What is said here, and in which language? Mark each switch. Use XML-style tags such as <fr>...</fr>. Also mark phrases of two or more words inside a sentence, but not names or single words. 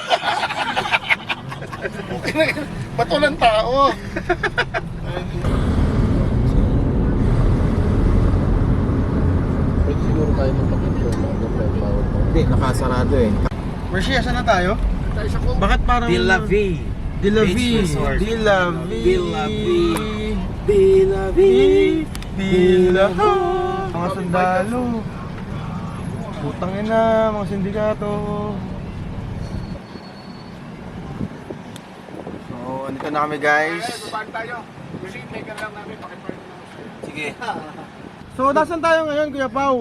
<tl>Ba't walang tao? Siguro tayo magpapicture. Hindi, nakasarado eh. Mercy, asan na tayo? Bakit parang... De La Vie. De La Beach Vie. Resort. De La Vie. De La Vie. De La Vie. De La Mga sundalo. Putang ina, mga sindikato. So, andito na kami guys. Sige. So, nasan tayo ngayon, Kuya Pao?</tl>